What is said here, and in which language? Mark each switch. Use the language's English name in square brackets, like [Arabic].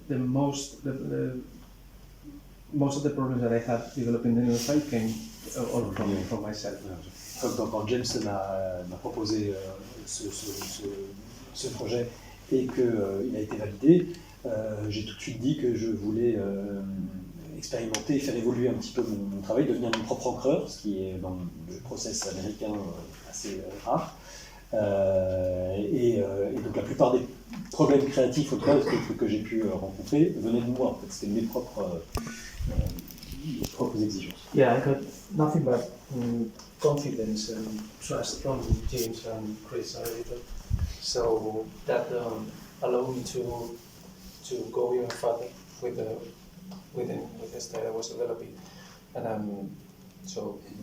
[English] Most of the problems that I had developing the new style came all from myself. [French] Quand James m'a proposé ce projet et qu'il a été validé, j'ai tout de suite dit que je voulais expérimenter et faire évoluer un petit peu mon travail, devenir mon propre encreur, ce qui est dans le process américain assez rare. Et donc la plupart des problèmes créatifs que j'ai pu rencontrer venaient de moi. En fait, c'était mes propres vos exigences. [English] Yeah, I got nothing but confidence and trust from James and Chris, our editor. So that allowed me to go even further with the style I was developing, and so